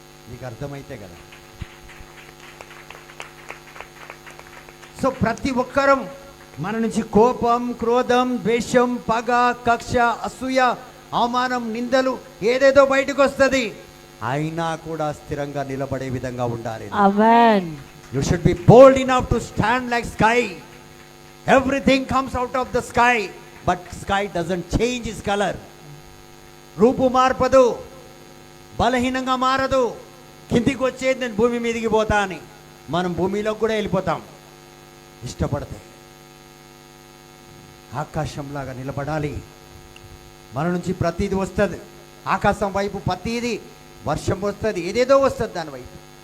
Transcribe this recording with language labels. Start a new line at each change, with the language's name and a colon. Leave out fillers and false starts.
Telugu: మీకు అర్థమైతే కదా. సో ప్రతి ఒక్కరం మన నుంచి కోపం, క్రోధం, ద్వేషం, పగ, కక్ష, అసూయ, అవమానం, నిందలు ఏదేదో బయటకు వస్తుంది. అయినా కూడా స్థిరంగా నిలబడే విధంగా ఉండాలి. ఆమేన్.
English: You should be bold enough to stand like sky. Everything comes out of the sky, but sky doesn't change its color.
Telugu: రూపు మార్పదు, బలహీనంగా మారదు. కిందికి వచ్చేది నేను భూమి మీదకి పోతా అని, మనం భూమిలోకి కూడా వెళ్ళిపోతాం ఇష్టపడితే. ఆకాశంలాగా నిలబడాలి. మన నుంచి ప్రతిదీ వస్తుంది, ఆకాశం వైపు ప్రతిదీ వర్షం వస్తుంది, ఏదేదో వస్తుంది దాని వైపు.